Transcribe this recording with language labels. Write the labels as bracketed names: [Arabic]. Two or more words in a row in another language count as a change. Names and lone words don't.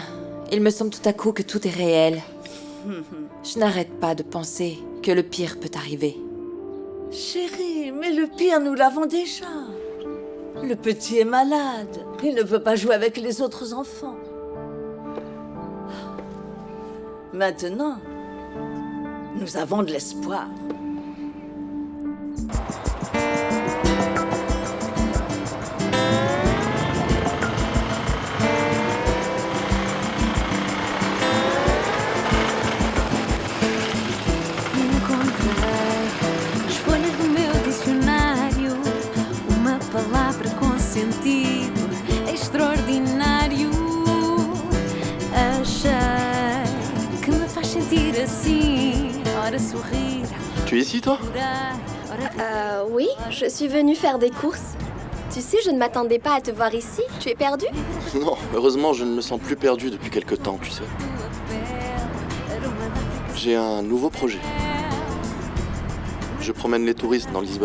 [French] Il me semble tout à coup que tout est réel. Je n'arrête pas de penser que le pire peut arriver. Chérie, mais le pire, nous l'avons déjà. Le petit est malade. Il ne peut pas jouer avec les autres enfants. Maintenant, nous avons de l'espoir. [Portuguese] Encontrei as folhas do meu dicionário, uma palavra com sentido extraordinário. Achei que me faz sentir assim, ora sorrir. [French] Tu es ici, toi? Oui, je suis venue faire des courses. Tu sais, je ne m'attendais pas à te voir ici. Tu es perdu? Non, heureusement, je ne me sens plus perdu depuis quelque temps, tu sais. J'ai un nouveau projet. Je promène les touristes dans Lisbonne.